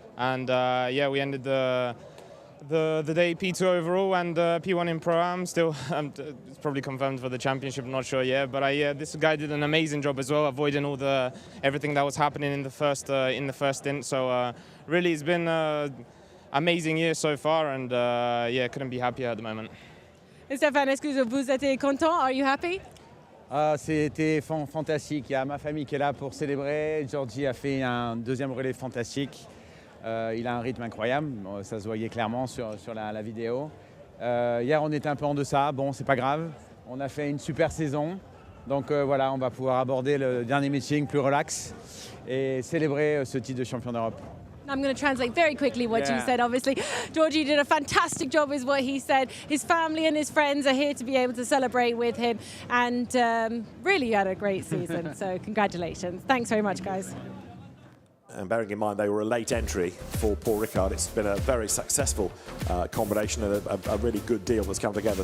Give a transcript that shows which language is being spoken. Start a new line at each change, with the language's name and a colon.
English: And yeah, we ended the day P2 overall and P1 in Pro-Am. Still, it's probably confirmed for the championship, I'm not sure yet. But yeah, this guy did an amazing job as well, avoiding everything that was happening in the first stint. So really, it's been an amazing year so far, and yeah, couldn't be happier at the moment.
French: Stéphane, est-ce que vous êtes content?
English: Are you happy?
French: C'était fantastique. Il y a ma famille qui est là pour célébrer. Georgie a fait un 2e relais fantastique. Il a un rythme incroyable, ça se voyait clairement sur la vidéo. Hier, on était un peu en deçà. Bon, c'est pas grave. On a fait une super saison. Donc voilà, on va pouvoir aborder le dernier meeting plus relax et célébrer ce titre de champion d'Europe.
English: I'm going to translate very quickly what you said, obviously. Georgie did a fantastic job is what he said. His family and his friends are here to be able to celebrate with him. And really had a great season. So congratulations. Thanks very much, guys. And bearing in mind they were a late entry for Paul Ricard, it's been a very successful combination and a really good deal that's come together.